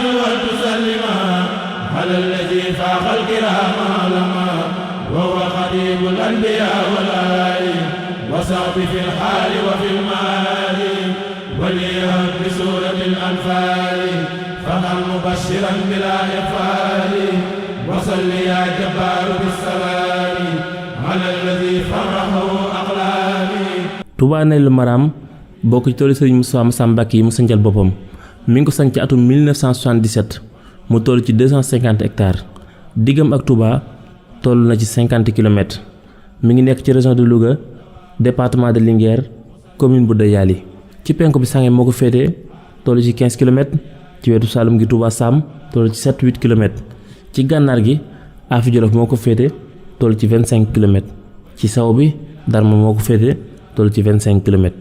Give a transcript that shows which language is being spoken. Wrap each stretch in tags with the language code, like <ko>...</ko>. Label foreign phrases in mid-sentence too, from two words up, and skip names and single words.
<ar>وتسلم على الذي فاق الكرام علما وهو خطيب الأنبياء والآل وصعب في الحال وفي المال وليهب بسورة الأنفال فقل مبشرا بلا إغفال وصل يا جبار بالسلام على الذي فرحه أقلامي.</ar> <wo>Touba Nelou Maram bokk ci toolu Serigne Moussa Mbacké yi mu sancal boppam mi ngi ko sanc ci atum 1977 mu toll ci 250 hectares diggam ak Touba toll na ci 50 kilomètres mi ngi nekk ci</wo> <fr>région de Louga département de Linguère</fr> <wo>commune bu Dayali ci penku bi Sange moo ko féetee toll ci 15 kilomètres ci wetu Saloum gi Touba Sam toll ci 7-8 kilomètres ci gànnaar gi Afi Jolof moo ko féete toll ci 25 kilomètres ci saw bi Darma moo ko féete toll ci 25 kilomètres.</wo>